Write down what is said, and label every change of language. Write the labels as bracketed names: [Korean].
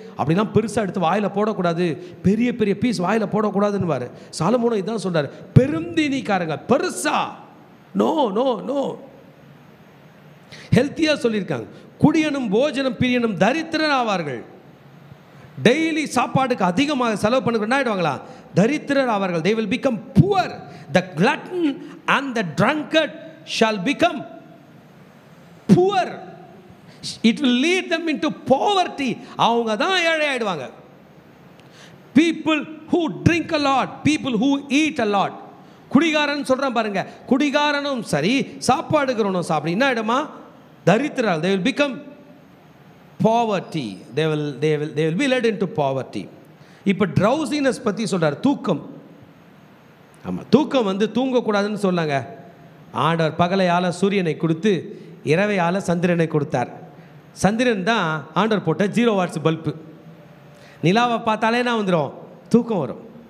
[Tamil] அப்படிலாம் பெருசாக எடுத்து வாயில் போடக்கூடாது, பெரிய பெரிய பீஸ் வாயில் போடக்கூடாதுன்னு சாலமோனும் இதுதான் சொல்கிறார். பெருந்தீனிக்காரங்க பெருசா நோ நோ நோ. ஹெல்த்தியாக சொல்லியிருக்காங்க. குடியனும் போஜனம் பிரியனும் தரித்திரன் ஆவார்கள். டெய்லி சாப்பாடுக்கு அதிகமாக செலவு பண்ண என்ன ஆகிடுவாங்களா, தரித்திரர் ஆவார்கள். [English] they will become poor. the glutton and the drunkard shall become poor. it will lead them into poverty. [Tamil] அவங்க தான் ஏழை ஆயிடுவாங்க. [English] people who drink a lot, people who eat a lot. [Tamil] குடிகாரன் சொல்றான் பாருங்க, குடிகாரனும் சரி சாப்பாடுகிறவனும் சாப்பிடு என்ன ஆயிடுமா, தரித்திரர். [English] they will become poverty. they will be led into poverty. [Tamil] இப்போ drowsiness பற்றி சொல்கிறார், தூக்கம். ஆமாம், தூக்கம் வந்து தூங்கக்கூடாதுன்னு சொன்னாங்க. ஆண்டவர் பகலையால் சூரியனை கொடுத்து இரவையால் சந்திரனை கொடுத்தார். சந்திரன் தான் ஆண்டவர் போட்ட 0 வாட்ஸ் பல்பு. நிலாவை பார்த்தாலே நான் வந்துடும், தூக்கம் வரும்.